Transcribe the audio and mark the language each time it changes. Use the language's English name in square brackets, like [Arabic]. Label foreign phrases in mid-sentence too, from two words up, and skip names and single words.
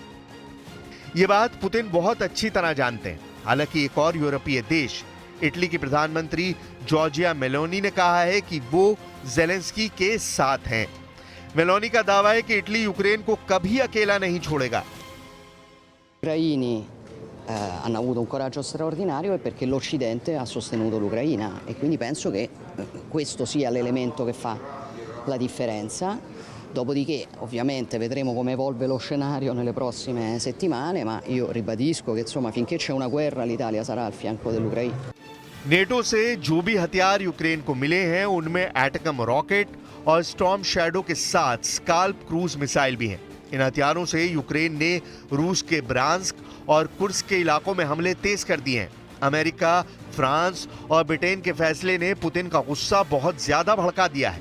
[Hindi] ये बात पुतिन बहुत अच्छी तरह जानते हैं। हालांकि एक और यूरोपीय देश, इटली की प्रधानमंत्री जॉर्जिया मेलोनी ने कहा है कि वो ज़ेलेंस्की के साथ हैं। मेलोनी का दावा है कि इटली यूक्रेन को कभी अकेला नहीं छोड़ेगा। [Italian] Ucraini hanno avuto un coraggio straordinario e perché l'Occidente ha sostenuto l'Ucraina e quindi penso che questo sia l'elemento che fa la differenza. Dopodiché ovviamente vedremo come evolve lo scenario nelle prossime settimane, ma io ribadisco che insomma finché c'è una guerra l'Italia sarà al fianco dell'Ucraina. [Hindi] नेटो से जो भी हथियार यूक्रेन को मिले हैं उनमें एटकम रॉकेट और स्टॉर्म शैडो के साथ स्काल्प [English] cruise missile [Hindi] भी हैं। इन हथियारों से यूक्रेन ने रूस के ब्रांस्क और कुर्स्क के इलाकों में हमले तेज कर दिए हैं। अमेरिका, फ्रांस और ब्रिटेन के फैसले ने पुतिन का गुस्सा बहुत ज्यादा भड़का दिया है।